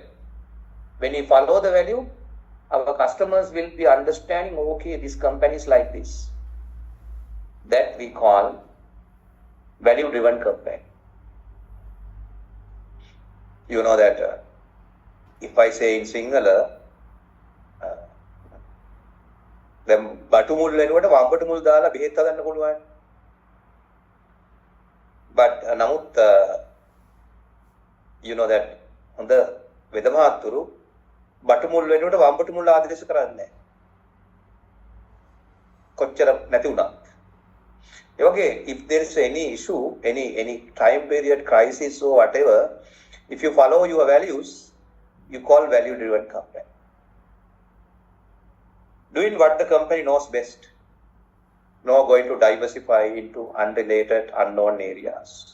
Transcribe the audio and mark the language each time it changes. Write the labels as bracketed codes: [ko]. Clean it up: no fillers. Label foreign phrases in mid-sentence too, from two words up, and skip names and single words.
[en] When we follow the value, our customers will be understanding, okay, this company is like this. That we call value-driven company. You know that if I say in Sinhala, [si] දැන් බටු මුල් වෙනකොට වම්බට මුල් දාලා බෙහෙත් හදන්න පුළුවන්. But නමුත් [en] you know that [si] හොඳ වෙද මහත්තුරු බටු මුල් වෙනකොට වම්බට මුල් ආදේශ කරන්නේ නැහැ. කොච්චර නැති වුණත්. ඒ වගේ [en] if there is any issue, any time period crisis or whatever, if you follow your values, you call value driven company. Doing what the company knows best. Not going to diversify into unrelated, unknown areas.